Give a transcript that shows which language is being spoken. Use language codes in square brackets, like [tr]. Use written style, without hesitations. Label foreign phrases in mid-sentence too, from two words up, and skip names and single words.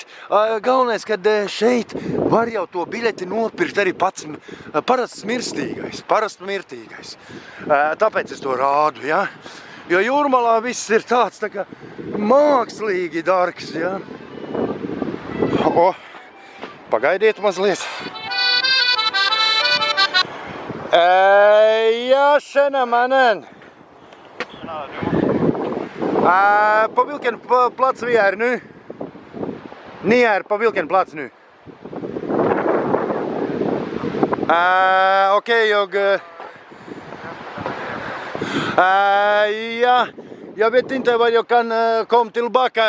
[lv] Galvenais, kad šeit var jau to biļeti nopirkt arī pats parasts mirtīgais. Tāpēc es to rādu, ja? Jo Jūrmalā viss ir tāds tā kā mākslīgi dārgs, ja? Pagaidiet mazliet. [sv] Ja, tjena mannen. På vilken plats vi är nu? Ni är på vilken plats nu? Okej, ja, jag vet inte vad jag kan komma tillbaka.